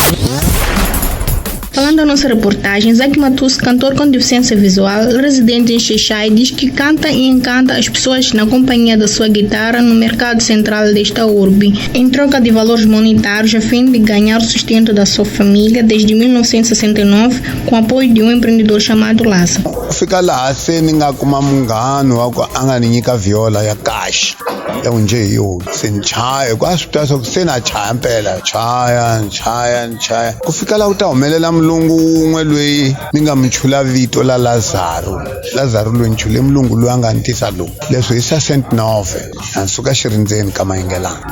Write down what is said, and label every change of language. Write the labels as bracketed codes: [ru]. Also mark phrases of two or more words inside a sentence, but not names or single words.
[pt] Falando da nossa reportagem, Isaac Matussi, cantor com deficiência visual, residente em Xai-Xai, diz que canta e encanta as pessoas na companhia da sua guitarra no mercado central desta urbe, em troca de valores monetários a fim de ganhar o sustento da sua família desde 1969, com apoio de um empreendedor chamado Lassa. [ts] Fika laha se ni nga kuma munghano wa ku a nga ni nyika viola ya kahle ya unje yo se ni chaya ku a swi tiva ku se na chaya mpela chaya ku fika laha u ta humelela mulungu un'we loyi ni nga mi chula vito la Lazaro loyi ni chule mulungu loyi a nga ni tisa lowu leswi hi sa Saint Nove a suka xirindzeni ka Mayengelani.